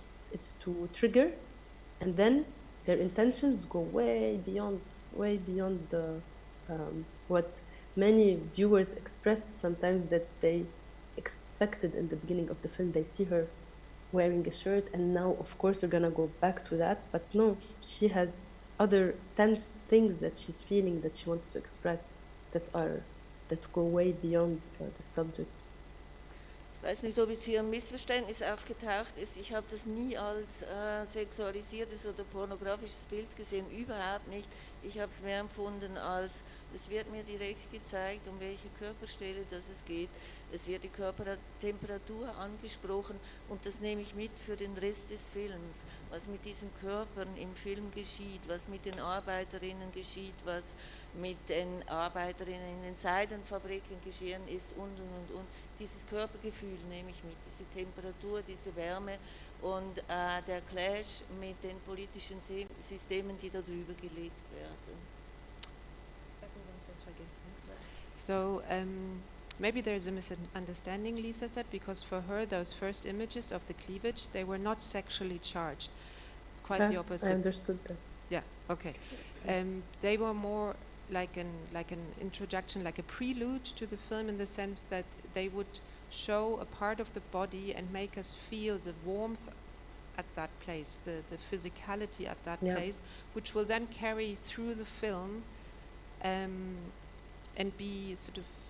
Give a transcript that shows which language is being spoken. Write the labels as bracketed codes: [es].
[en] It's to trigger, and then their intentions go way beyond the what many viewers expressed sometimes that they expected in the beginning of the film. They see her wearing a shirt, and now, of course, we're gonna go back to that. But no, she has other tense things that she's feeling that she wants to express that go way beyond the subject. [de] Ich weiß nicht, ob jetzt hier ein Missverständnis aufgetaucht ist. Ich habe das nie als sexualisiertes oder pornografisches Bild gesehen, überhaupt nicht. Ich habe es mehr empfunden als, es wird mir direkt gezeigt, um welche Körperstelle es geht. Es wird die Körpertemperatur angesprochen und das nehme ich mit für den Rest des Films. Was mit diesen Körpern im Film geschieht, was mit den Arbeiterinnen geschieht, was mit den Arbeiterinnen in den Seidenfabriken geschehen ist und. Dieses Körpergefühl nehme ich mit, diese Temperatur, diese Wärme und der Clash mit den politischen Systemen, die darüber gelegt werden. [en] So maybe there's a misunderstanding, Lisa said, because for her those first images of the cleavage, they were not sexually charged. Quite the opposite. I understood that. Yeah, okay. They were more like an introduction, like a prelude to the film, in the sense that they would show a part of the body and make us feel the warmth at that place, the physicality at that place, which will then carry through the film and be sort of